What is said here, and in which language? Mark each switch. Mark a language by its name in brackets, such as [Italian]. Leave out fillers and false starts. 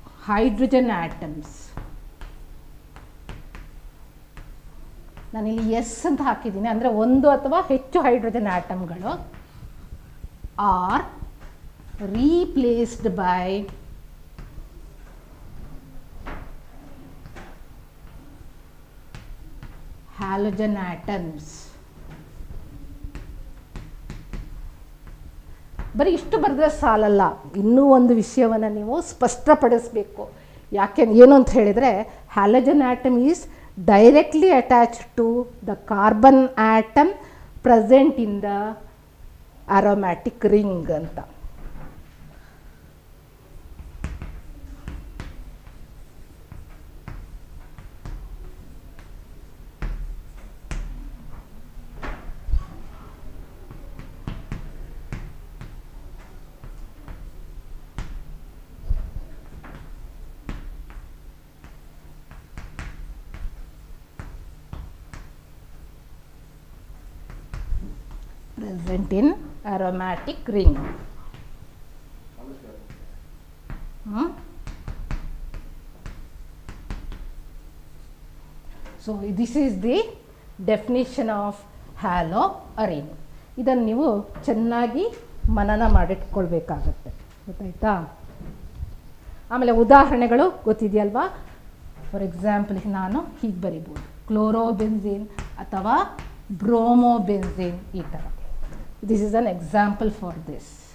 [Kannada] hydrogen atoms, ನಾನಿಲ್ಲಿ S ಅಂತ ಹಾಕಿದ್ದೀನಿ, ಅಂದರೆ 1 ಅಥವಾ ಹೆಚ್ಚು hydrogen ಆಟಮ್ಗಳು [English] Are replaced by halogen atoms. [Kannada] ಬರೀ ಇಷ್ಟು ಬರೆದ್ರೆ ಸಾಲಲ್ಲ, ಇನ್ನೂ ಒಂದು ವಿಷಯವನ್ನು ನೀವು ಸ್ಪಷ್ಟಪಡಿಸಬೇಕು. ಏನು ಅಂತ ಹೇಳಿದರೆ, [English] Halogen atom is directly attached to the carbon atom present in the aromatic ring ಅಂತ. Present in aromatic ring. So this is the definition of halo arene. [Kannada] ಇದನ್ನು ನೀವು ಚೆನ್ನಾಗಿ ಮನನ ಮಾಡಿಟ್ಕೊಳ್ಬೇಕಾಗತ್ತೆ, ಗೊತ್ತಾಯ್ತಾ? ಆಮೇಲೆ ಉದಾಹರಣೆಗಳು ಗೊತ್ತಿದೆಯಲ್ವಾ? [English] for example [Kannada] ನಾನು ಹೀಗೆ ಬರಿಬೋದು, ಕ್ಲೋರೋಬೆನ್ಸಿನ್ ಅಥವಾ ಬ್ರೋಮೋಬೆನ್ಸಿನ್, ಈ ಥರ. [English] This is an example for this.